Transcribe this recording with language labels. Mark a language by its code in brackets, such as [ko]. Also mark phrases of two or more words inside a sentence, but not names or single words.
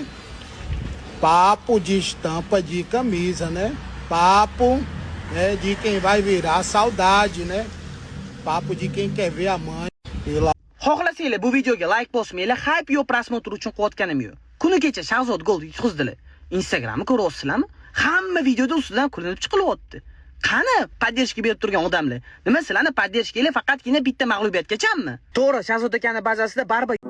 [pt] Papo de estampa de camisa, né? Papo, né, de quem vai virar saudade, né? Papo de quem quer ver a mãe. Pelo [uz] Xohlasanglar bu videoga like bosmanglar, hype yo prosmotr uchun qilayotganim yo'q. Kuni kecha Shahzod gol yutqizdilar. Instagramni ko'ryapsizlarmi? Hamma videoda ustidan kulinib chiqilyapti. Qani podдержка berib turgan odamlar? Nima sizlarni podдержкаlar faqatgina bitta mag'lubiyatgachami? To'g'ri, Shahzod akaning bazasida baribir